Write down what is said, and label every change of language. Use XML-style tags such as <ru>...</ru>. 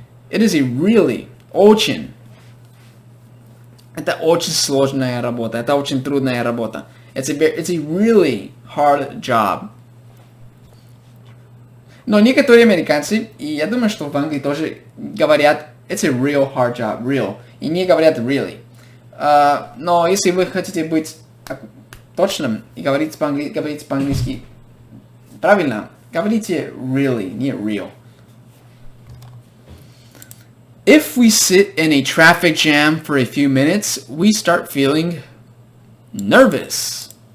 <en>It is a really очень.</en> <ru>Это очень сложная работа. Это очень трудная работа.</ru> <en>It's a really hard job.</en> <ru>Но некоторые американцы, и я думаю, что в Англии тоже говорят</ru> <en>it's a real hard job, real,</en> <ru>и не говорят really. Но если вы хотите быть точным и говорить по-английски правильно, говорите really, не real.</ru> <en>If we sit in a traffic jam for a few minutes, we start feeling nervous.</en>